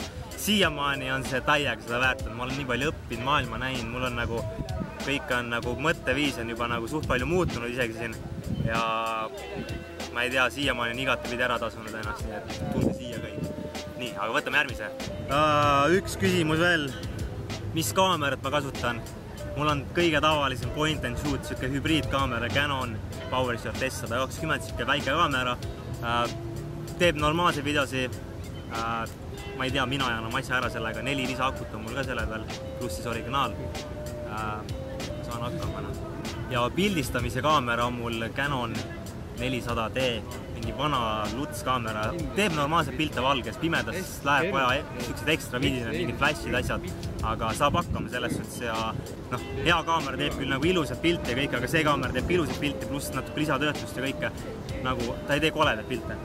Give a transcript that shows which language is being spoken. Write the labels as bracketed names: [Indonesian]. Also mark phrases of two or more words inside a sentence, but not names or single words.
[Estonian] Siiamaani on see täiega seda väärt, ma olen nii palju õppinud, maailma näinud, mul on nagu, kõik on nagu mõtteviis on juba nagu suht palju muutunud isegi siin ja ma ei tea, siiamaani on igatepidi ära tasunud ennast, nii et tunde siia kõik. Nii, aga võtame järgmise. Üks küsimus veel. Mis kaamerat ma kasutan? Mul on kõige tavalisem [English] point and shoot, [Estonian] siuke hübriidkaamera Canon PowerShot S120, siuke väike kaamera. Teeb normaalse videosi. Ma ei tea, mina ajan oma asja ära sellega. 4 lisaakut on mul ka selle peal, pluss siis originaal. Saan hakkama. Ja pildistamise kaamera on mul Canon 400D, mingi vana luts kaamera, teeb normaalselt pilte valges, pimedas läheb vaja siuksed ekstra vidinad, mingid flashid, asjad, aga saab hakkama selles suhtes ja hea kaamera teeb küll nagu ilusat pilti ja kõik, aga see kaamera teeb ilusat pilti, pluss natuke lisatöötlust ja kõike, nagu ta ei tee koledat pilte.